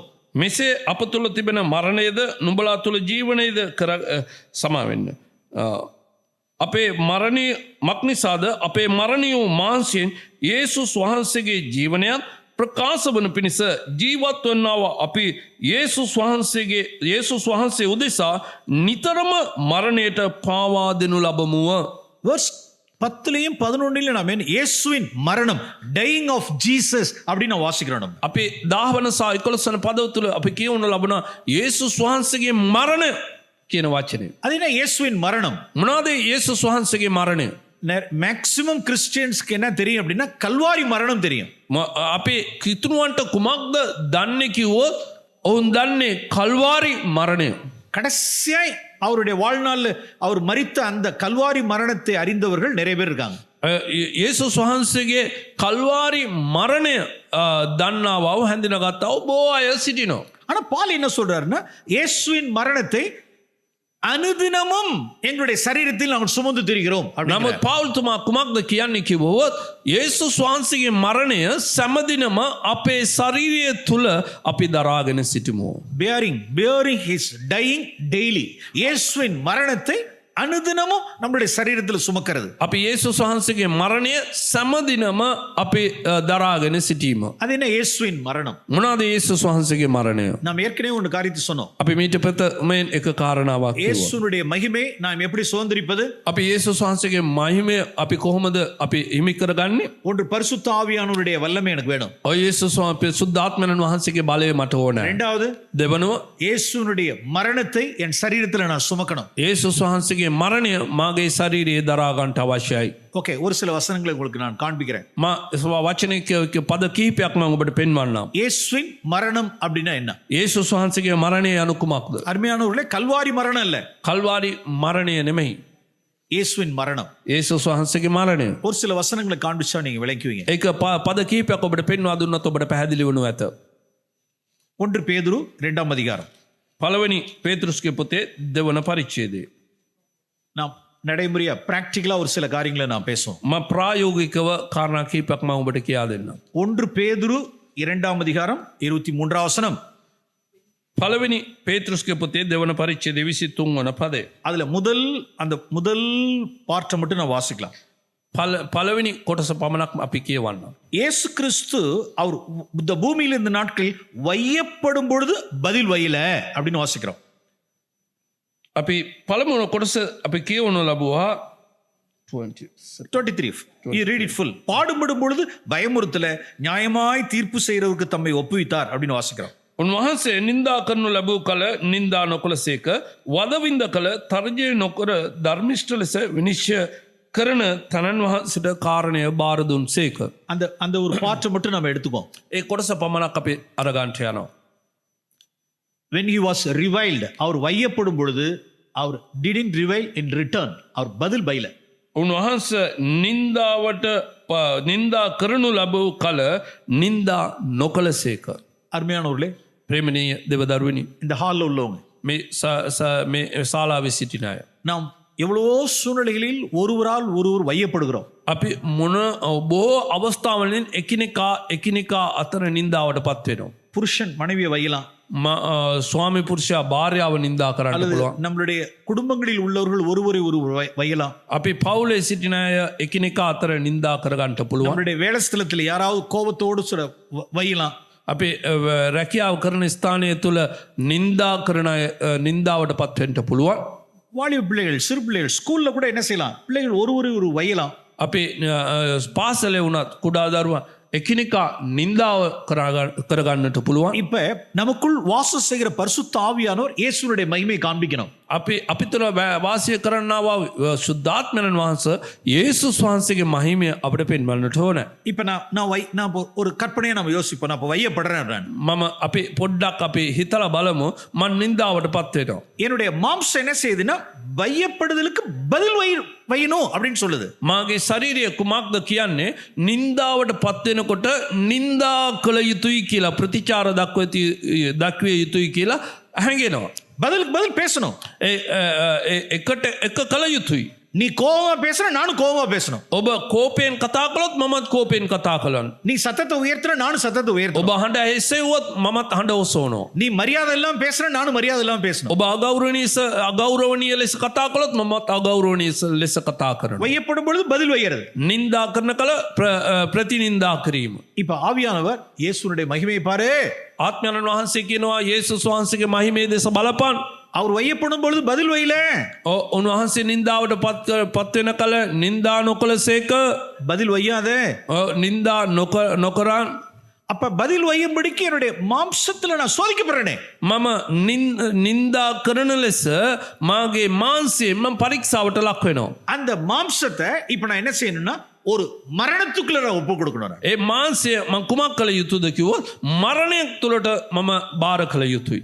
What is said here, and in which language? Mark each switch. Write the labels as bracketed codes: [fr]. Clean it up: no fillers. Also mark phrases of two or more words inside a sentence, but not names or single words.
[si] මෙසේ අප තුළ තිබෙන මරණයද නුඹලා තුළ ජීවනයද සමාවෙන්න. අපේ මරණය මක්නිසාද අපේ මරණය වූ මාංශයෙන් යේසුස් වහන්සේගේ ජීවනයත් ප්‍රකාශ වන පිණිස ජීවත් වන්නාව අපි යේසුස් වහන්සේ උදෙසා නිතරම මරණයට පාවා දෙනු ලබමුව. [ta] verse 10லையும் 11லையும் நாம இயேசுவின் மரணம், [en] dying of Jesus [ta] அப்படின்னு நான் வாசிக்கிறோம். [si] අපි 10 වන සහ 11 වන පදව තුළ අපි කියවනු ලබන යේසුස් වහන්සේගේ මරණය කියන වචනේ. [ta] அது என்ன இயேசுவின் மரணம்? [si] මොනවාද යේසුස් වහන්සේගේ මරණය? [en] maximum Christians [ta] என்ன தெரியும் அப்படின்னா கல்வாரி மரணம் தெரியும். [si] අපේ කිතුනුවන්ට කුමක්ද දන්නේ කිව්වොත් ඔවුන් දන්නේ කල්වාරි මරණය. [ta] கடைசியாய் அவருடைய வாழ்நாள் அவர் மரித்த அந்த கல்வாரி மரணத்தை அறிந்தவர்கள் நிறைய பேர் இருக்காங்க. [si] යේසුස් වහන්සේගේ කල්වාරි මරණය දන්නාවව හැඳිනගත්තව බොහෝ අය සිටිනවා. [ta] ஆனா பால் என்ன சொல்றாருன்னா இயேசுவின் மரணத்தை அனுதினமும் எங்களுடைய சரீரத்தில் நாங்கள் சுமந்து திரிகிறோம். [si] නමුත් පවුල්තුමා කුමක්ද කියන්නේ කිව්වොත් යේසුස් වහන්සේගේ මරණය සෑමදිනම අපේ ශරීරය තුල අපි දරාගෙන සිටිමු. [en] bearing his dying daily. [ta] இயேசுவின் மரணத்தை அனுதினமும் நம்முடைய சரீரத்தில் சுமக்கிறது. [si] අපි යේසුස් වහන්සේගේ මරණය සෑමදිනම අපි දරාගෙන සිටීම. [ta] அது என்ன இயேசுவின் மரணம்? [si] මොනවාද යේසුස් වහන්සේගේ මරණය? [ta] நாம் ஏற்கனவே ஒரு காரியத்தை சொன்னோம். [si] අපි මීට පෙර මේ එක කාරණාවක් කිව්වා. [ta] இயேசுனுடைய மகிமை நாம் எப்படி சுதந்திரிப்பது? [si] අපි යේසුස් වහන්සේගේ මහිමය අපි කොහොමද අපි හිමි කරගන්නේ? [ta] ஒன்று பரிசுத்த ஆவியானவருடைய வல்லமை எனக்கு வேணும். [si] ඔය යේසුස් වහන්සේ සුද්ධාත්මයන් වහන්සේගේ බලය මට ඕනේ. [ta] இரண்டாவது [si] දෙවනුව [ta] இயேசுனுடைய மரணத்தை என் சரீரத்தில் நான் சுமக்கணும். [si] යේසුස් වහන්සේගේ මරණය මාගේ ශරීරයේ දරා ගන්නට අවශ්‍යයි. [ta] ஓகே, ஒரு சில வசனங்களை உங்களுக்கு நான் காண்பிக்கிறேன். [si] මා වචනයක පද කීපයක් මම ඔබට පෙන්වන්නම්. [ta] இயேசுவின் மரணம் அப்படின்னா என்ன? [si] යේසුස් වහන්සේගේ මරණය anu කුමක්ද? [ta] அருமையானவர்களே, கல்வாரி மரணம் இல்ல, [si] කල්වාරි මරණය නෙමෙයි. [ta] இயேசுவின் மரணம். [si] යේසුස් වහන්සේගේ මරණය. [ta] ஒரு சில வசனங்களை காண்பிச்சா நீங்க விளங்குவீங்க. [si] ඒක පද කීපයක් ඔබට පෙන්වා දුන්නොත් ඔබට පැහැදිලි වනු ඇත. [ta] 1 பேதுரு 2ஆம் அதிகாரம். [si] පළවෙනි පේතෘස්ගේ පොතේ දෙවන පරිච්ඡේදය. [ta] நாம் நடைமுறையா பிராக்டிகலா ஒரு சில காரியங்களை நாம் பேசுவோம். [si] මම ප්‍රායෝගිකව කාරණා කීපයක් මම ඔබට කියා දෙන්නම්. [ta] 1 பேதுரு 2ஆம் அதிகாரம் 23ஆம் வசனம். [si] පළවෙනි පේතෘස්ගේ පොතේ දෙවන පරිච්ඡේදය 23 වන පදය. [ta] அதுல முதல் பார்ட்டை மட்டும் நான் வாசிக்கலாம். [si] පළවෙනි කොටස පමණක් අපි කියවන්නම්. [ta] இயேசு கிறிஸ்து அவர் இந்த பூமியில் இந்த நாட்களில் வையப்படும் பொழுது பதில் வையல அப்படின்னு வாசிக்கிறோம். [si] අපි පළමුව කොටස අපි කියවනු ලැබුවා 23. [en] You read it full. [ta] பாடுபடும் பொழுது பயமுறுத்தல, நியாயமாய் தீர்ப்பு செய்யறவருக்கு தம்மை ஒப்புவித்தார் அப்படின்னு வாசிக்கிறோம். [si] උන්වහන්සේ නින්දා කරනු ලැබූ කල නින්දා නොකළසේක, වදවින්ද කල තර්ජනය නොකර ධර්මිෂ්ඨ ලෙස විනිශ්චය කරන තනන් වහන්සේට කාරණය බාර දුන්සේක. [ta] அந்த ஒரு பார்ட்டை மட்டும் நம்ம எடுத்துக்கோம். [si] ඒ කොටස පමණක් අපි අරගන්ට යනවා. [en] when he was reviled, [ta] அவர் வையப்படும் பொழுது அவர் [en] didn't revile in return. [ta] அவர் பதில் பைல. [si] උන්වහන්සේ නින්දාවට නින්දා කරනු ලැබූ කල නින්දා නොකළසේක. [ta] அருமையானவர்களே, [si] ප්‍රේමණීය දෙවදරුවනි, [ta] இந்த ஹால்ல உள்ளவங்க, [si] මේ ශාලාවේ සිටින අය, [ta] நாம் எவ்வளவோ சூழ்நிலைகளில் ஒருவரால் ஒருவர் வையப்படுகிறோம். [si] අපි මොන බොහෝ අවස්ථාවලින් එකිනෙකා අතර නින්දාවට පත් වෙනවා. [ta] புருஷன் மனைவியை வையலாம், [si] ස්වාමි පුරුෂයා භාර්යාව නින්දා කරන්න [ta] அல்லது [si] පුළුවන්. [ta] நம்மளுடைய குடும்பங்களில் உள்ளவர்கள் ஒருவரை ஒருவர் வையலாம். [si] අපි පවුලේ සිටින අය එකිනෙකා අතර නින්දා කරගන්නට පුළුවන්. [ta] நம்மளுடைய வேலை ஸ்தலத்தில் யாராவது கோபத்தோடு வையலாம். [si] අපි රැකියාව කරන ස්ථානය තුළ නින්දා කරන අය නින්දාවට පත් වෙන්න පුළුවන්. [ta] வாலிப பிள்ளைகள், சிறு பிள்ளைகள் ஸ்கூல்ல கூட என்ன செய்யலாம்? பிள்ளைகள் ஒருவரை ஒரு வையலாம். [si] අපි පාසලේ වුණත් කුඩා දරුවා එකිනෙකා නින්දාව කරගන්නට පුළුවන්. [ta] இப்ப நமக்குள் வாசம் செய்கிற பரிசுத்த ஆவியானவர் இயேசுவுடைய மகிமையை காண்பிக்கணும். [si] අපි තුළ වාසය කරන්නවා සුද්ධාත්මයන් වහන්සේ යේසුස් වහන්සේගේ මහිමය අපිට පෙන්වන්නට ඕන. [ta] இப்ப நான் ஒரு கற்பனையை நம்ம யோசிப்போம். நான் இப்ப வையப்படுறேன். [si] මම අපි පොඩ්ඩක් අපි හිතලා බලමු මම නින්දාවට පත් වෙනවා. [ta] என்னுடைய மாம்சம் என்ன செய்யுதுன்னா வையப்படுதலுக்கு பதில் வையணும் அப்படின்னு சொல்லுது. [si] මාගේ ශරීරය කුමක්ද කියන්නේ? නින්දාවට පත් වෙනකොට නින්දා කළ යුතුයි කියලා, ප්‍රතිචාර දක්විය යුතුයි කියලා හැඟෙනවා. [ta] பதிலுக்கு பதில் பேசணும். [si] එක කළ යුතුයි. [ta] நீ கோவமா பேசுற, நானும் கோவமா பேசணும். [si] ඔබ කෝපයෙන් කතා කළොත් මමත් කෝපයෙන් කතා කළොත්. [ta] நீ சத்தத்தை உயர்த்துற, நானும் சத்தத்தை உயர்த்தணும். [si] ඔබ හඬ ඇසෙව්වොත් මමත් හඬ ඔසවනවා. [ta] நீ மரியாதை எல்லாம் பேசுற, நானும் மரியாதை எல்லாம் பேசணும். [si] ඔබ අගෞරවණීය ලෙස කතා කළොත් මමත් අගෞරවණීය ලෙස කතා කරනවා. [ta] வையப்படும் பொழுது பதில் வைக்கிறது. [si] නින්දා කරන කල ප්‍රතිනින්දා කිරීම. [ta] இப்ப ஆவியானவர் இயேசுனுடைய மகிமையை பாரு. [si] ආත්මයන් වහන්සේ කියනවා යේසුස් වහන්සේගේ මහිමේ දෙස බලපන්. [ta] அவர் வையப்படும் பொழுது பதில் வையல. [si] උන්වහන්සේ නින්දාවට පත් වෙන කල නින්දා නොකළසේක. [ta] பதில் வையாத. [si] නින්දා නොකරන්. [ta] அப்ப பதில் வையும்படிக்கு என்னுடைய மாம்சத்துல நான் சோதிக்கப்படுறேனே. [si] මම නින්දා කරන ලෙස මාගේ මාන්සයෙන් මම පරීක්ෂාවට ලක් වෙනවා. [ta] அந்த மாம்சத்தை இப்ப நான் என்ன செய்யணும்னா ஒரு மரணத்துக்குள்ள நான் ஒப்பு கொடுக்கணும். [si] ඒ මාන්සය මම කුමක් කළ යුතුද කිව්වොත් මරණයක් තුළට මම බාර කළ යුතුයි.